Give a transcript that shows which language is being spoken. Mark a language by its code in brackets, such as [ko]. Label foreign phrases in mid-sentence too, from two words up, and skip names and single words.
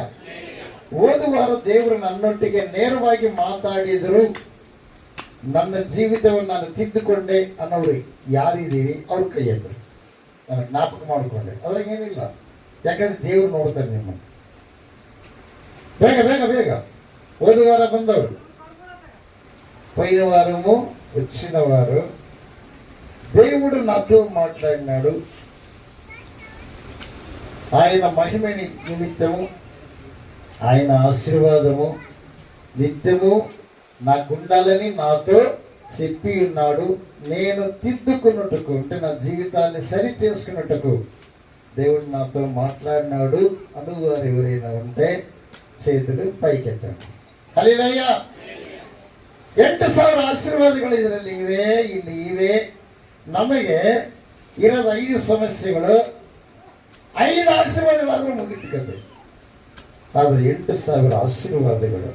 [kn] ಹೋದ ವಾರ ದೇವರು ನನ್ನೊಟ್ಟಿಗೆ ನೇರವಾಗಿ ಮಾತಾಡಿದರು, ನನ್ನ ಜೀವಿತವನ್ನು ನಾನು ತಿದ್ದುಕೊಂಡೆ ಅನ್ನೋರು ಯಾರಿದ್ದೀರಿ ಅವ್ರ ಕೈ ಎತ್ತರಿ. ನಾನು ಜ್ಞಾಪಕ ಮಾಡಿಕೊಂಡೆ, ಅದ್ರಾಗೇನಿಲ್ಲ, ಯಾಕಂದ್ರೆ ದೇವರು ನೋಡ್ತಾರೆ ನಿಮ್ಮನ್ನು. ಬೇಗ ಬೇಗ ಬೇಗ. ಹೋದ ವಾರ ಬಂದವರು, [te] పోయిన వారము వచ్చిన వారు దేవుడు నాతో మాట్లాడినాడు. ఆయన మహిమ నిమిత్తము, ఆయన ఆశీర్వాదము నిత్యము నాకుండాలని నాతో చెప్పి ఉన్నాడు. నేను తిద్దుకున్నట్టుకు, అంటే నా జీవితాన్ని సరి చేసుకున్నట్టుకు దేవుడు నాతో మాట్లాడినాడు అనువారు ఎవరైనా ఉంటే చేతులు ಪೈಕೆತ್ತಂడి. [kn] ಹಲ್ಲೆಲೂಯಾ. 8,000 ಆಶೀರ್ವಾದಗಳು ಇದರಲ್ಲಿ ಇವೆ. ನಮಗೆ ಇರೋದು 5 ಸಮಸ್ಯೆಗಳು. 5 ಆಶೀರ್ವಾದಗಳಾದ್ರೂ ಮುಗಿತಕ್ಕಂತೆ, ಆದರೆ 8,000 ಆಶೀರ್ವಾದಗಳು.